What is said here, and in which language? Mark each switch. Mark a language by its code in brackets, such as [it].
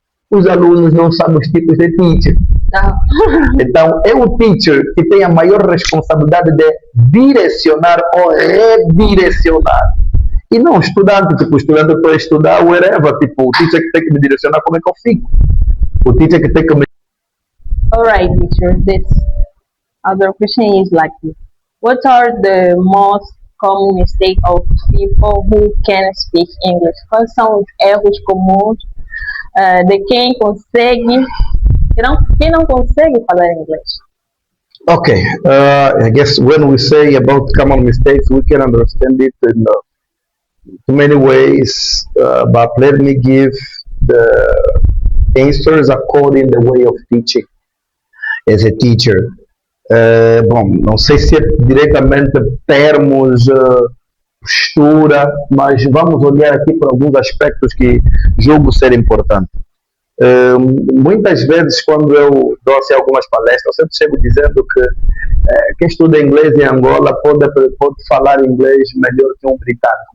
[pt] Os alunos não sabem os tipos de teacher. Não. Então, é o teacher que tem a maior responsabilidade de direcionar ou redirecionar. E não o estudante, tipo, o estudante para estudar, wherever, tipo, o teacher que tem que me direcionar como é que eu fico. O teacher que tem que me... [en] Alright, teacher, this other question is like, what are the most common mistakes of people who can speak English? [pt] Quais são os erros comuns de quem consegue, quem não consegue falar inglês? [en] Okay, I guess when we say about common mistakes, we can understand it in too many ways, but let me give the answers according the way of teaching as a teacher. [pt] Bom, não sei se é diretamente termos, postura, mas vamos olhar aqui para alguns aspectos que julgo ser importantes. Muitas vezes, quando eu dou assim, algumas palestras, eu sempre chego dizendo que quem estuda inglês em Angola pode falar inglês melhor que um britânico.